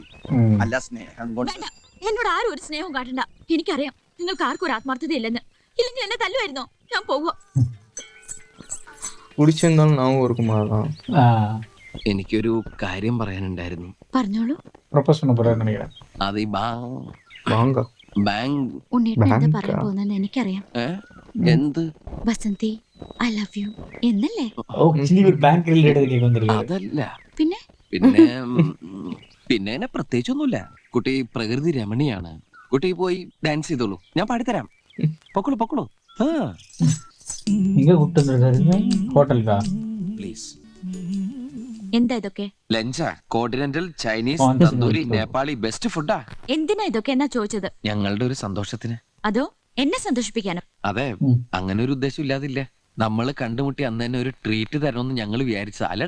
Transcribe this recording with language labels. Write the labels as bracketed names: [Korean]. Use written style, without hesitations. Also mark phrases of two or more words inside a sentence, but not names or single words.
[Malayalam] അല്ല സ്നേഹം കൊണ്ട്. വേണ്ട, എന്നോട് ആരും ഒരു സ്നേഹവും കാട്ടണ്ട. എനിക്കറിയാം നിങ്ങൾക്ക് ആർക്കും ഒരു ആത്മാർത്ഥത ഇല്ലെന്ന്. ഇല്ലെങ്കിൽ എന്നെ തല്ലുമായിരുന്നോ? ഞാൻ പോവാ. കുടിച്ചിരുന്നാലും നാവും ഓർക്കുമ്പോഴാണ്. എനിക്കൊരു കാര്യം പറയാനുണ്ടായിരുന്നു. പറഞ്ഞോളൂ. [Tamil] പ്രൊപ്പോസ് பண்ண போறாரு நினைக்கிறேன். [Malayalam] അത് ഈ ബാങ്ക് ഉണ്ണിയേട്ടൻ എന്താ പറയാൻ പോകുന്നെന്ന് എനിക്കറിയാം. എന്ത്? ബസന്തി [English] I love you [Malayalam] എന്നല്ലേ? [Tamil] ஓ, நீ ஒரு [English] bank related [Tamil] கேக்க வந்திருக்கீங்க. [Malayalam] അതല്ല. പിന്നെ പിന്നെ പ്രത്യേകിച്ചൊന്നുമില്ല. കുട്ടി പ്രകൃതി രമണിയാണ്. കുട്ടി പോയി ഡാൻസ് ചെയ്തോളൂ, ഞാൻ പാടിത്തരാം. പൊക്കോളൂ. [Tamil] எங்க கூட்டி வந்திருக்காரு? ஹோட்டலுக்கா? [Malayalam] പ്ലീസ്. എന്താ ഇതൊക്കെ? ലഞ്ചാ? കോണ്ടിനെന്റൽ, ചൈനീസ്, തന്തൂരി, നേപ്പാളി, ബെസ്റ്റ് ഫുഡാ. എന്തിനാ ഇതൊക്കെ എന്നാ ചോദിച്ചത്? ഞങ്ങളുടെ ഒരു സന്തോഷത്തിന്. അതോ എന്നെ സന്തോഷിപ്പിക്കാനോ? അതെ, അങ്ങനെ ഒരു ഉദ്ദേശം ഇല്ലാതില്ല. നമ്മള് കണ്ടുമുട്ടി അന്ന് തന്നെ ഒരു ട്രീറ്റ് തരണമെന്ന് ഞങ്ങൾ വിചാരിച്ചത് അല്ലടാ.